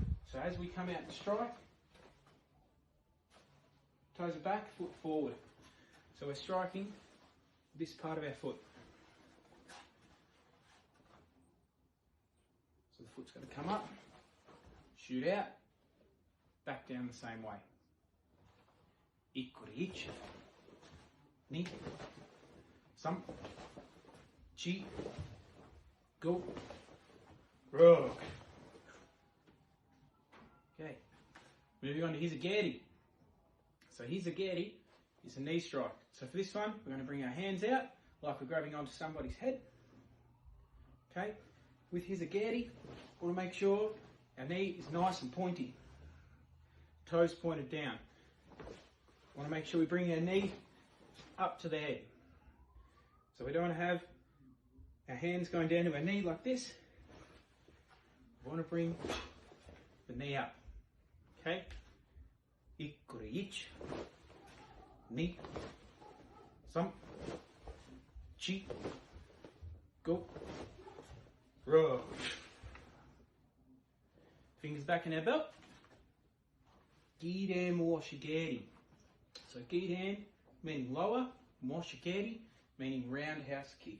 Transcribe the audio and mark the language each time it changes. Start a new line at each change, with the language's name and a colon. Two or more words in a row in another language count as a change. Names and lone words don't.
English: So as we come out and strike, toes are back, foot forward. So we're striking this part of our foot. So the foot's going to come up, shoot out, back down the same way.
Japanese: Ikkuriich, ni, sam, chi, go, rogue.
English: Okay, moving on to Hizagari. So Hizagari is a knee strike. So for this one, we're going to bring our hands out like we're grabbing onto somebody's head. Okay, with Hizagari, we want to make sure our knee is nice and pointy. Toes pointed down. We want to make sure we bring our knee up to the head. So we don't want to have our hands going down to our knee like this. We want to bring the knee up. Okay?
Japanese: Ikkuriich, ni, sam, chi, go, row.
English: Fingers back in our belt.
Japanese: Gidan moshigiri.
English: So gidan meaning lower, moshigiri meaning roundhouse kick.